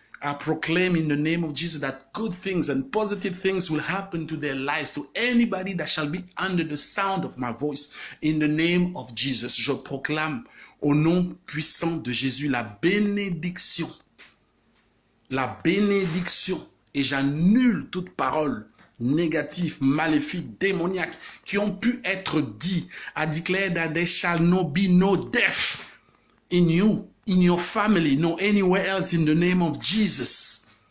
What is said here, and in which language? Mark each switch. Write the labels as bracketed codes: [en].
[en] I proclaim in the name of Jesus that good things and positive things will happen to their lives, to anybody that shall be under the sound of my voice. In the name of Jesus, [fr] je proclame au nom puissant de Jésus la bénédiction. La bénédiction, et j'annule toute parole négative, maléfique, démoniaque, qui ont pu être dit. [en] I declare that there shall not be no death in you, in your family, no anywhere else in the name of Jesus.